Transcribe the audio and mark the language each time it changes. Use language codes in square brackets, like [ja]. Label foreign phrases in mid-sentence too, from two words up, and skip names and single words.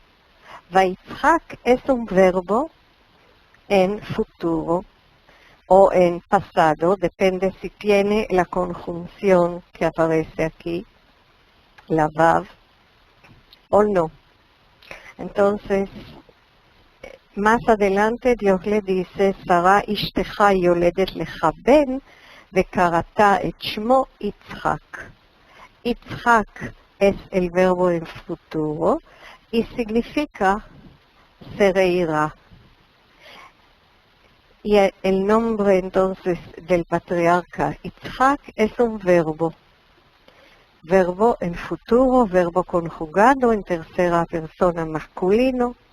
[es] Vayitzhak es un verbo en futuro o en pasado, depende si tiene la conjunción que aparece aquí, la vav, o no. Entonces, más adelante Dios le dice, [he] שרה אשתך ילדת לך בן, וקראת את שמו יצחק. [es] Yitzhak es el verbo en futuro y significa se reirá. Y el nombre entonces del patriarca Yitzhak es un verbo en futuro, verbo conjugado en tercera persona masculino,